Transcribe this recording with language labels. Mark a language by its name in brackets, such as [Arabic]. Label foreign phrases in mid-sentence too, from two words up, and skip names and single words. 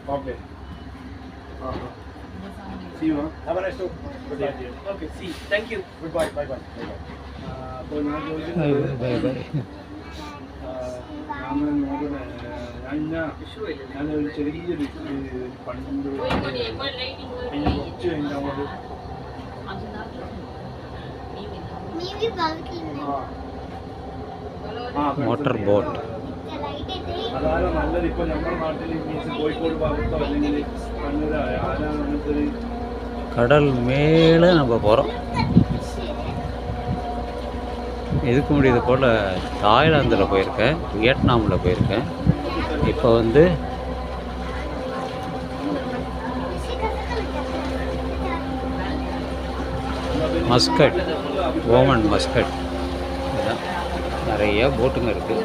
[English] Okay. See you. Have a nice day. Goodbye. Okay, see. Thank you. Goodbye. Bye bye. bye bye. [Malayalam] ഞാനൊരു ചെറിയൊരു പണ്ട് [English] motor boat [Malayalam] അതാണ് നല്ലത്. ഇപ്പൊ നമ്മുടെ നാട്ടിൽ മീൻസ് കോഴിക്കോട് ഭാഗത്തോ അല്ലെങ്കിൽ കണ്ണൂർ ആരാണ് അങ്ങനത്തെ [Tamil] கடல் மேலே நம்ம போகிறோம். இதுக்கு முன்னாடி இது போல் தாய்லாந்தில் போயிருக்கேன், வியட்நாமில் போயிருக்கேன். இப்போ வந்து மஸ்கட், ஓமன் மஸ்கட், இதுதான் நிறைய போட்டுங்க இருக்குது.